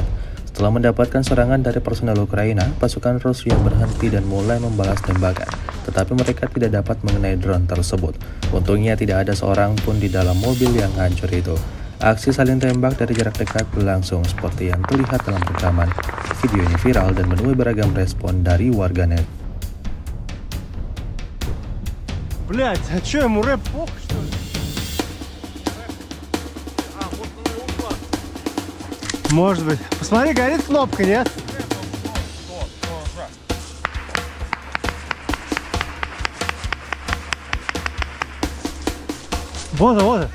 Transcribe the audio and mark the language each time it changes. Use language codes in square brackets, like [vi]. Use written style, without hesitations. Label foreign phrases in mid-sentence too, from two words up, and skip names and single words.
[id] Setelah mendapatkan serangan dari personel Ukraina, pasukan Rusia berhenti dan mulai membalas tembakan. Tetapi mereka tidak dapat mengenai drone tersebut. Untungnya tidak ada seorang pun di dalam mobil yang hancur itu. Aksi saling tembak dari jarak dekat berlangsung seperti yang terlihat dalam rekaman. Video ini viral dan menuai beragam respon dari warganet. [ru] Блять, а чё, ему рэп плохо, что ли? Может быть. Посмотри, горит кнопка, нет? Вот.